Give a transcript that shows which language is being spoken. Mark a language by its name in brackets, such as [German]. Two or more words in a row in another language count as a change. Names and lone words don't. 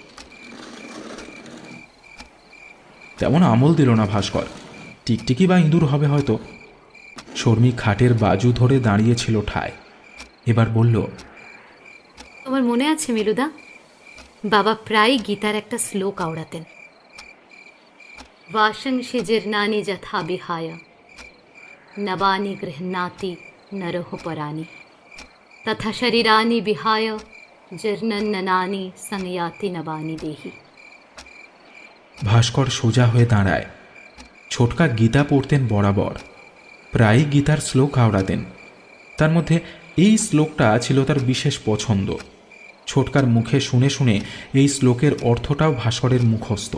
[Bangla] তেমন আমল দিল না ভাস্কর, টিকটিকি বা ইঁদুর হবে হয়তো। শর্মী খাটের বাজু ধরে দাঁড়িয়েছিল ঠায়। এবার বলল, তোমার মনে আছে মিলুদা, বাবা প্রায় গীতার একটা শ্লোক আওড়াতেন, [Sanskrit] वाशंसि जीर्णानि यथा विहाय नवानि गृह्णाति नरः पराणि तथा शरीरानि विहाय जीर्णन्ननानि संयाति नवानि देहि। [Bangla] ভাস্কর সোজা হয়ে দাঁড়ায়। ছোটকা গীতা পড়তেন বরাবর, প্রায় গীতার শ্লোক আওড়াতেন। তার মধ্যে এই শ্লোকটা ছিল তার বিশেষ পছন্দ। ছোটকার মুখে শুনে শুনে এই শ্লোকের অর্থটাও ভাস্করের মুখস্থ।